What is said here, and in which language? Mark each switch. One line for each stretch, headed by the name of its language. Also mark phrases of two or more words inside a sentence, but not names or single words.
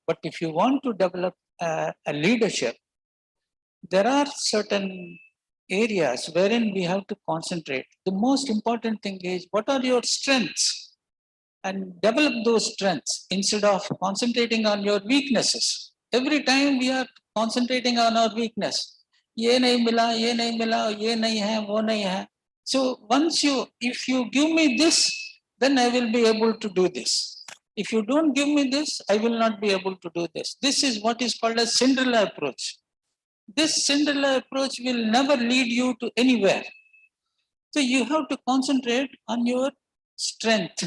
English: But if you want to develop a leadership, there are certain areas wherein we have to concentrate. The most important thing is, what are your strengths? And develop those strengths instead of concentrating on your weaknesses. Every time we are concentrating on our weakness.
Hindi: ये नहीं मिला, ये नहीं मिला, ये नहीं है, वो नहीं है.
English: So if you give me this, then I will be able to do this. If you don't give me this, I will not be able to do this. This is what is called a Cinderella approach. This Cinderella approach will never lead you to anywhere. So you have to concentrate on your strength.